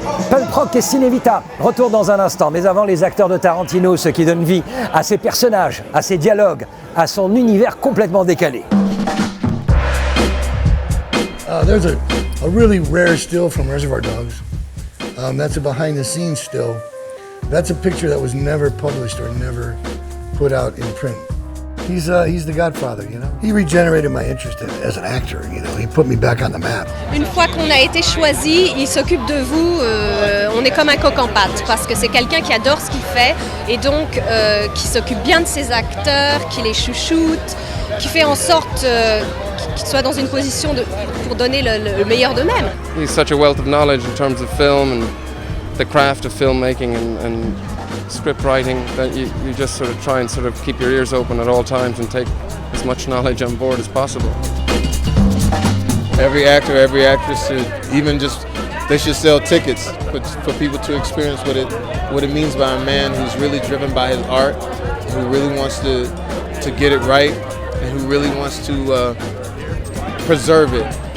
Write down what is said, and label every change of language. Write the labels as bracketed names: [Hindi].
[French] Pulp Rock et Cinévita, retour dans un instant. Mais avant, les acteurs de Tarantino, ceux qui donnent vie à ses personnages, à ses dialogues, à son univers complètement décalé. [English] There's a really rare still from Reservoir Dogs. That's a behind-the-scenes still. That's a picture that was never published or never put out in print. He's the godfather, you know. He regenerated my interest as an actor, you know. He put me back on the map. [French] Une fois qu'on a été choisi, il s'occupe de vous, on est comme un coq en pâte parce que c'est quelqu'un qui adore ce qu'il fait et donc qui s'occupe bien de ses acteurs, qui les chouchoute, qui fait en sorte qu'ils soient dans une position pour donner le meilleur d'eux-mêmes. [English] He's such a wealth of knowledge in terms of film and the craft of filmmaking and script writing that you just sort of try and sort of keep your ears open at all times and take as much knowledge on board as possible. Every actor, every actress should they should sell tickets for people to experience what it means by a man who's really driven by his art, who really wants to get it right, and who really wants to preserve it.